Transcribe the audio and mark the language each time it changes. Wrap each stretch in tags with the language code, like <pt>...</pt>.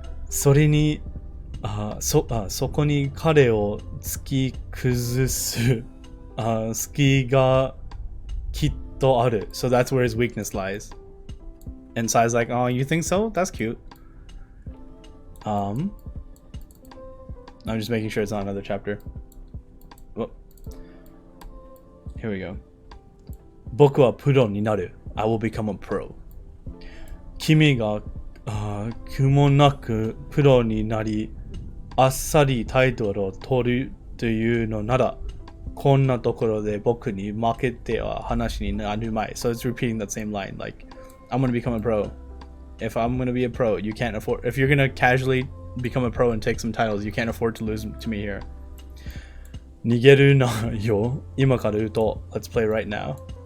<ja>それにそこに彼を突き崩す隙がきっとある.</ja> <en>So that's where his weakness lies. And Sai's like, oh, you think so? That's cute. I'm just making sure it's not another chapter. Whoa. Here we go.</en> <ja>僕はプロになる.</ja> <en>I will become a pro.</en> <ja>君が苦もなくプロになり、あっさりタイトルを取るというのなら、こんなところで僕に負けては話になるまい.</ja> <en>So it's repeating that same line, like, I'm going to become a pro. If I'm going to be a pro, you can't afford... If you're going to casually become a pro and take some titles, you can't afford to lose to me here.</en> <ja>逃げるなよ。今から言うと、</ja> <en>let's play right now.</en>